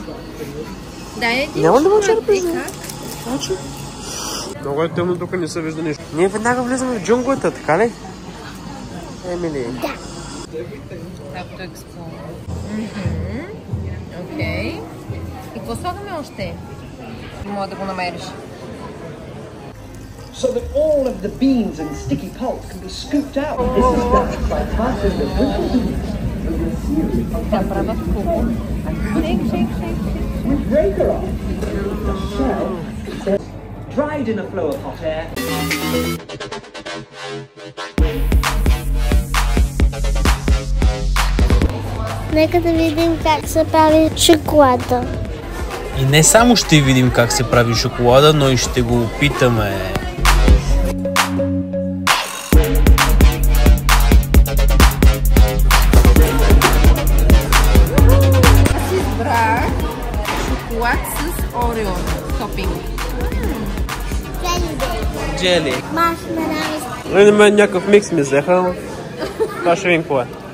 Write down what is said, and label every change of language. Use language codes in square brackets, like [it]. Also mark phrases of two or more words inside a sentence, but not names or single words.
[bg] Няма ли да черпиш? Значи? Много е тъмно, тук не се вижда нищо. Ние веднага влизаме в джунглата, така ли? Емили. Да. Както експо. Окей. И какво слагаме още? Мога да го намериш. [en] So that all of the beans and sticky pulp can be scooped out. This is done by passing the with breaker off. The shell dried in a flow of hot air. [bg] Нека да видим как се прави шоколада. И не само ще видим как се прави шоколада, но и ще го опитаме. Аз избрах шоколад с орео топинг. Джели. Маршмелоу. На мен някакъв микс ми взеха. Това ще видим какво е.